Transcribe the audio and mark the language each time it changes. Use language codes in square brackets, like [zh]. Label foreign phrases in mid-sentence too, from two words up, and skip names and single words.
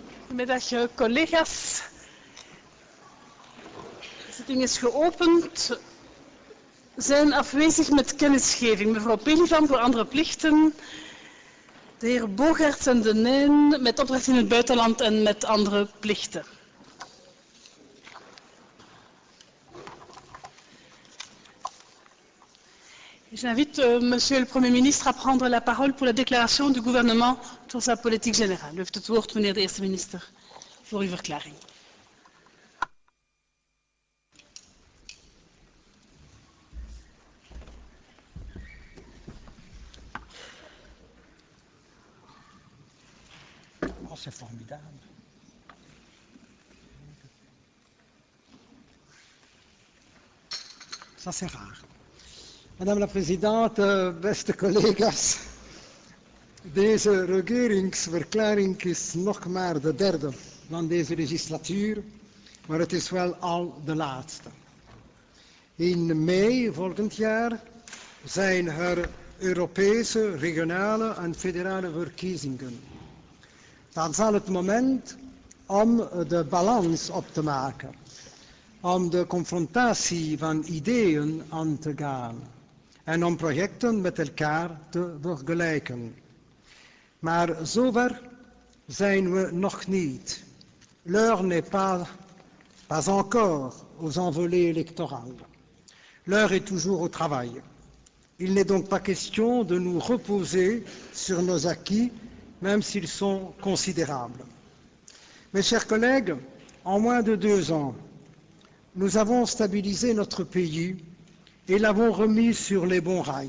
[nl] Goedemiddag collega's. De zitting is geopend. Zijn afwezig met kennisgeving mevrouw Pelivan voor andere plichten, de heer Bogaerts en de Nijn met opdracht in het buitenland en met andere plichten. [fr] J'invite Monsieur le Premier ministre à prendre la parole pour la déclaration du gouvernement sur sa politique générale. [nl] U heeft het woord, meneer de eerste minister, voor uw verklaring. [fr] Oh, c'est formidable. Ça, c'est rare. Madame la Présidente, [nl] beste collega's. Deze regeringsverklaring is nog maar de derde van deze legislatuur, maar het is wel al de laatste. In mei volgend jaar zijn er Europese, regionale en federale verkiezingen. Dan zal het moment om de balans op te maken, om de confrontatie van ideeën aan te gaan en om projecten met elkaar te vergelijken. Maar zover zijn we nog niet. [fr] L'heure n'est pas encore aux envolées électorales. L'heure est toujours au travail. Il n'est donc pas question de nous reposer sur nos acquis, même s'ils sont considérables. Mes chers collègues, en moins de 2 ans, nous avons stabilisé notre pays et l'avons remis sur les bons rails.